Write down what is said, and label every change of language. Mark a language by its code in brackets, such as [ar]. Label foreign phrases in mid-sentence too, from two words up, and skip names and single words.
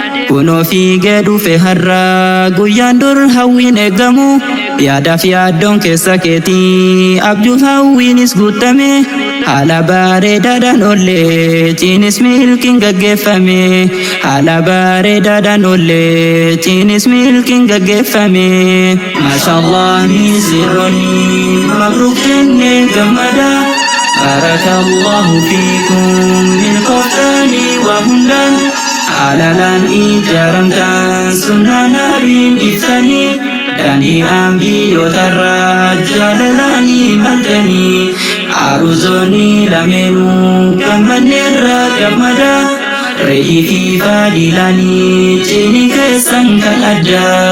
[om] Kunoo fiigee dhufe har'a guyyaan dur hawwiin eeggamu. Yaadaaf yaaddoon keessa keetii abjuuf hawwiinis guutame. Haala bareedaadhaan oollee cinis milkiin gaggeeffame. Haala bareedaadhaan oollee cinis milkiin gaggeeffame. [ar] ما شاء الله من سرني. مبروك [om] jenne gammada. [ar] بارك الله فيكم بالقرآن وهدى. [om] Halalan ijaramtan sunnah nabiin ibsanii. Danii ambiyootarraa jaalalaanii maltanii. Aruzoonni lameenuu gammanneerra gammada. Re'ii fi faadilaanii cini keessan kan adda.